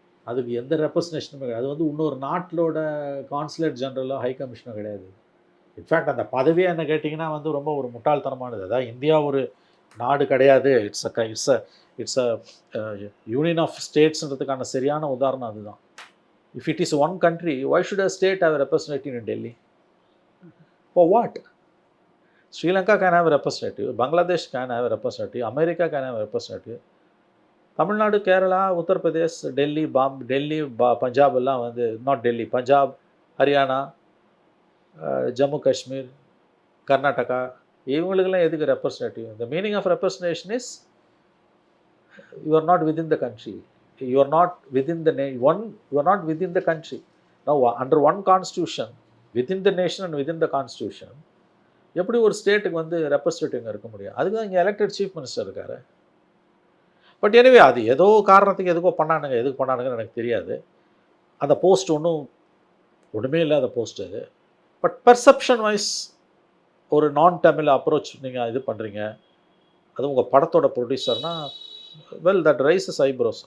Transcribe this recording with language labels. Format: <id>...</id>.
<ta>அதுக்கு எந்த ரெப்ரஸன்டேஷனுமே கிடையாது. அது வந்து இன்னொரு நாட்டிலோட கான்சுலேட் ஜெனரலோ ஹை கமிஷனோ கிடையாது. இன்ஃபேக்ட் அந்த பதவியே என்ன கேட்டிங்கன்னா வந்து ரொம்ப ஒரு முட்டாள்தனமானது. அதாவது இந்தியா ஒரு நாடு கிடையாது,</ta> <en>it's a union of ஸ்டேட்ஸ்ன்றதுக்கான</en> <ta>சரியான உதாரணம் அதுதான்.</ta> <en>If it is one country, why should a state have a representative in Delhi? For what? Sri Lanka can have a representative, Bangladesh can have a representative, America can have a representative.</en> <ta>Tamil Nadu, Kerala, Uttar Pradesh, Delhi, Punjab எல்லாம் வந்து not Delhi, Punjab, Haryana, Jammu Kashmir, Karnataka, இவங்களுக்கெல்லாம் எதுக்கு representative?</ta> <en>The meaning of representation is you are not within the country. You are not within the you are not within the country. Now under one constitution, within the nation and within the constitution,</en> <ta>எப்படி ஒரு ஸ்டேட்டுக்கு வந்து representative இருக்க முடியும்? அதுக்கு தான் இங்கே elected chief minister இருக்காரு. பட் எனிவே அது ஏதோ காரணத்துக்கு எதுக்கு பண்ணானுங்கன்னு எனக்கு தெரியாது. அந்த போஸ்ட் ஒன்றுமே இல்லாத போஸ்ட் அது. பட் பெர்செப்ஷன் வைஸ் ஒரு நான் தமிழ் அப்ரோச் நீங்கள் இது பண்ணுறீங்க, அது உங்கள் படத்தோட ப்ரொடியூசர்னால்</ta> <en>Well that raises eyebrows.</en>